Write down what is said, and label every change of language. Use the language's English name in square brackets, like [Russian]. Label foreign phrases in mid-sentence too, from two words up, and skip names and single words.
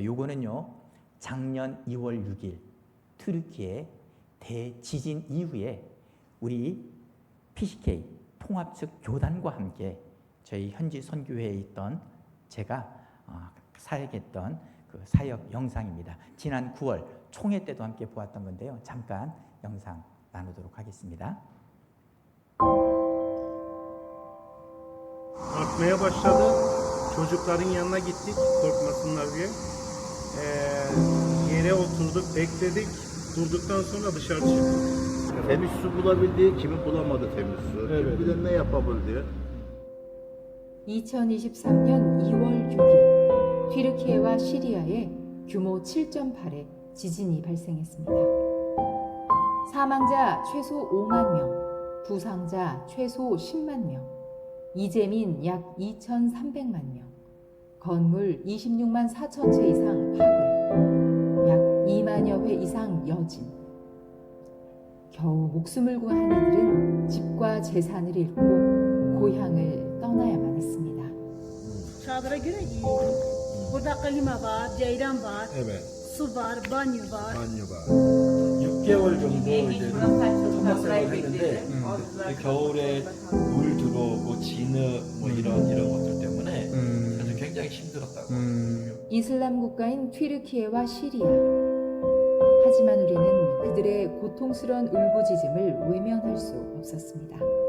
[Korean] 요거는요, 작년 2월 6일 튀르키예 대지진 이후에 우리 PCK 통합 측 교단과 함께 저희 현지 선교회에 있던 제가 사역했던 그 사역 영상입니다. 지난 9월 총회 때도 함께 보았던 건데요. 잠깐 영상 나누도록 하겠습니다. [Turkish] Artmaya başladı. Çocukların yanına gittik korkmasınlar diye. Yere oturduk, bekledik. Durduktan sonra dışarı çıktık. Temiz su bulabildi, kimi bulamadı temiz su. Evet. Kim bilir ne yapabildi. [Korean] 2023년 2월 6일 튀르키예와 시리아에 규모 7.8의 지진이 발생했습니다. 사망자 최소 5만 명, 부상자 최소 10만 명, 이재민 약 2,300만 명, 건물 26만 4천 채 이상 파괴, 약 2만여 회 이상 여진. 겨우 목숨을 구한 이들은 집과 재산을 잃고 고향을 떠나야만 했습니다. [Turkish] Çadıra göre iyiydi. Burada klima var, ceyran var, Evet. su var, banyo var. Banyo var. [Korean] 6개월 정도 이제 통학생활을 했는데 겨울에 물 들어오고 진흙 뭐 이런 것들 때문에 그래서 굉장히 힘들었다고. 이슬람 국가인 튀르키예와 시리아. 하지만 우리는 그들의 고통스러운 울부짖음을 외면할 수 없었습니다.